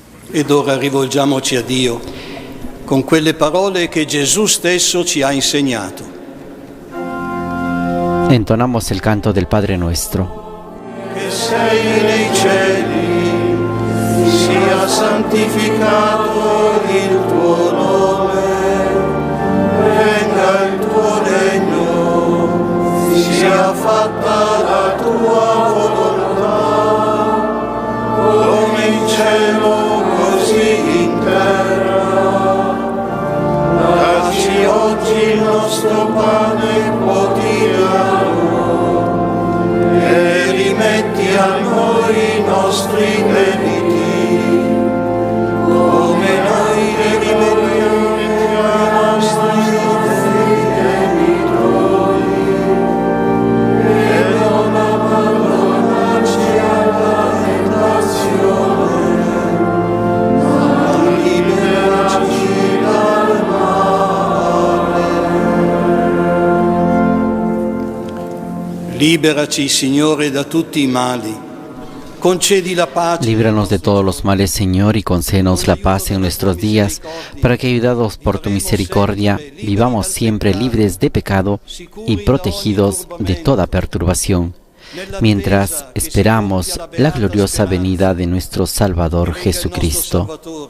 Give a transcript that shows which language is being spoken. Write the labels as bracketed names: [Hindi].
[Italian] Ed ora rivolgiamoci a Dio con quelle parole che Gesù stesso ci ha insegnato. [Spanish] Entonamos el canto del Padre Nuestro. [Italian] Che sei nei cieli, sia sia santificato il tuo nome, venga il tuo regno, sia fatta la tua volontà, come in cielo così in terra. Dacci oggi il nostro pane quotidiano e rimetti a noi i nostri debiti, come noi li rimettiamo ai nostri debitori, e non abbandonarci alla tentazione, ma liberarci dal male. Liberaci, Signore, da tutti i mali. Concedi la pace. [Spanish] Líbranos de todos los males, Señor, y concédenos la paz en nuestros días, para que, ayudados por tu misericordia, vivamos siempre libres de pecado y protegidos de toda perturbación, mientras esperamos la gloriosa venida de nuestro Salvador Jesucristo.